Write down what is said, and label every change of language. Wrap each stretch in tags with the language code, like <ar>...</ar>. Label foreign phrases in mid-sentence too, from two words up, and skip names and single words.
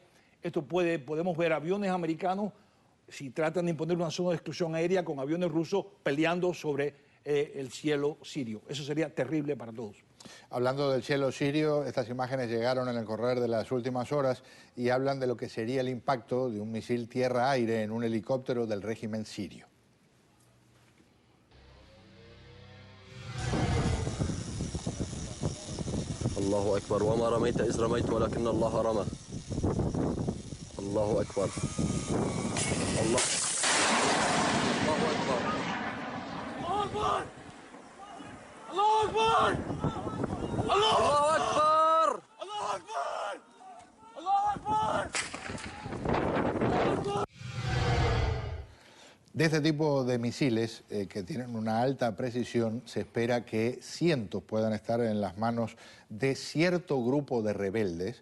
<es>Esto podemos ver aviones americanos, si tratan de imponer una zona de exclusión aérea con aviones rusos peleando sobre el cielo sirio. Eso sería terrible para todos. Hablando del cielo sirio, estas imágenes llegaron en el correr de las últimas horas y hablan de lo que sería el impacto de un misil tierra-aire en un helicóptero del régimen sirio.</es> <ar>الله أكبر وما رميت إذ رميت ولكن الله رمى الله أكبر الله أكبر</ar> <es>De este tipo de misiles que tienen una alta precisión, se espera que cientos puedan estar en las manos de cierto grupo de rebeldes.</es>